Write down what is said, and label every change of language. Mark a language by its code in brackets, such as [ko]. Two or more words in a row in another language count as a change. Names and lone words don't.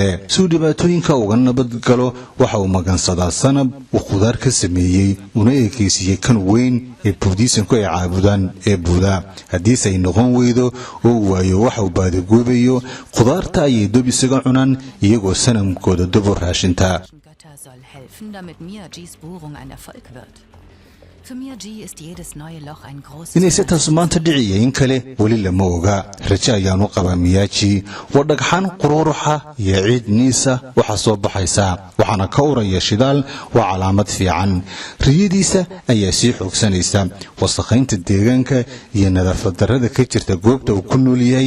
[so] si uu dhibaatooyinka uga nabad galo waxa uu magansadaa sanab uu khudaar ka sameeyey una ekeysiiyey kan weyn ee buudhiisanku ay caabudaan ee buuda. haddiise ay noqon weydo oo uu waayo waxa uu baadigoobayo khudaarta ayay dub isaga cunaan iyagoo sanamkooda dub u raashinta. [de] Götter soll helfen, damit Miyagis Bohrung ein Erfolg wird. [so] inay si taas maanta dhiciya in kale weli lama oga rajo ayaanu qabaa Miyaaji waa dhagxaan qururuxa iyo ciid niisa waxa soo baxaysa waxaana ka uraya shidaal waa calaamad fiican riyadiisa ayaa sii xoogsanaysa wasakhaynta deegaanka iyo nadaafad darrada ka jirta goobta uu ku nool yahay